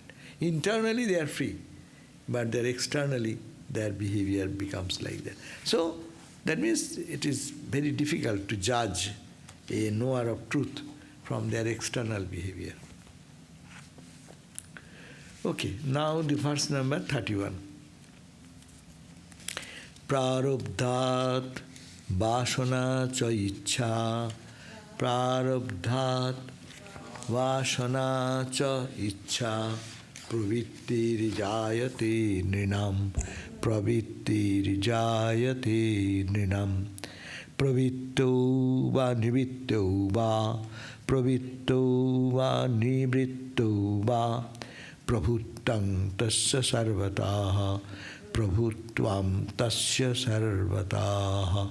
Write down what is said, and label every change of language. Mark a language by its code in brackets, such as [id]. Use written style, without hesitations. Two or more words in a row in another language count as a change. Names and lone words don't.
[en] Internally they are free, but externally their behavior becomes like that. So that means it is very difficult to judge a knower of truth from their external behavior. Okay, now the verse number 31. [sa] प्रारब्धाद्वासना चेच्छा, प्रारब्धाद्वासना चेच्छा, प्रवृत्तिर्जायते निराशः, प्रवृत्तिर्जायते निराशः, प्रवित्तो वा निवित्तो वा, प्रवित्तो वा निवृत्तो वा, प्रभुतङ् तस्य सर्वतः, प्रभुत्वं तस्य सर्वतः.